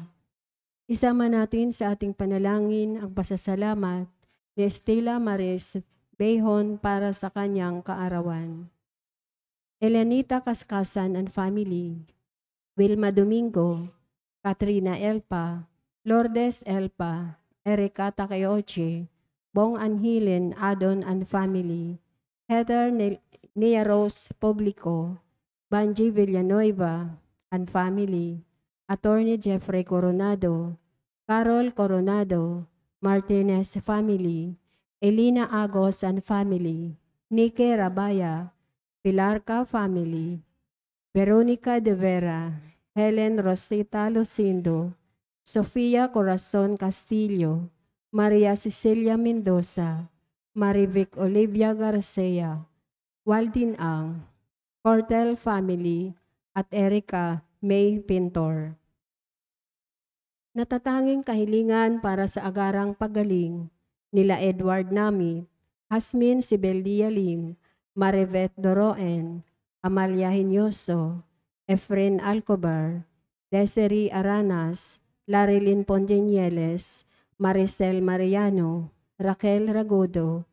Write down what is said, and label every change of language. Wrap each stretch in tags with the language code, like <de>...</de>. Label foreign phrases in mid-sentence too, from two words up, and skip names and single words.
<tl>Isama natin sa ating panalangin ang pasasalamat ni Estela Maris Behon para sa kanyang kaarawan. Elenita Kaskasan</tl> <en>and Family,</en> <tl>Wilma Domingo, Katrina Elpa, Lourdes Elpa, Erika Takeoche, Bong Anhilen Adon</tl> <en>and Family,</en> <tl>Heather Nia Rose Publico, Banji Villanueva</tl> <en>and Family,</en> <tl>Attorney Jeffrey Coronado, Carol Coronado, Martinez Family, Elina Agos</tl> <en>and Family,</en> <tl>Nike Rabaya, Pilarca Family, Veronica De Vera, Helen Rosita Lucindo, Sofia Corazon Castillo, Maria Cecilia Mendoza, Marivic Olivia Garcia, Waldin Ang, Cortel Family, at Erica May Pintor. Natatanging kahilingan para sa agarang paggaling nila Edward Nami, Hasmin Sibeldia Lim, Marivet Doroen, Amalia Hinyoso, Efren Alcobar, Desiree Aranas, Larilyn Pondinieles, Maricel Mariano, Raquel Ragudo,</tl>